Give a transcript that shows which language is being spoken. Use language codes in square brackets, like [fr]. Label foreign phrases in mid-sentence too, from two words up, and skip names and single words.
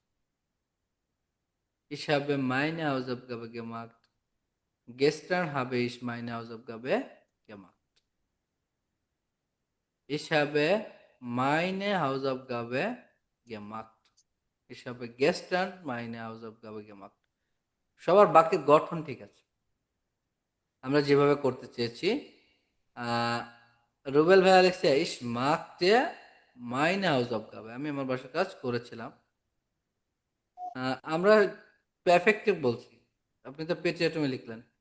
[de] Ich habe meine Hausaufgabe gemacht. Gestern habe ich meine Hausaufgabe gemacht. Ich habe meine Hausaufgabe gemacht. Ich habe gestern meine Hausaufgabe gemacht. [bn] সবার বাক্যের গঠন ঠিক আছে, আমরা যেভাবে করতে চেয়েছি। আহ, রুবেল ভাইয়া লিখছে [de] Ich machte meine Hausaufgabe, [bn] আমি আমার বাসার কাজ করেছিলাম। আমরা পারফেক্টিভ বলছি, আপনি তো পেঁচিয়ে তুমি লিখলেন।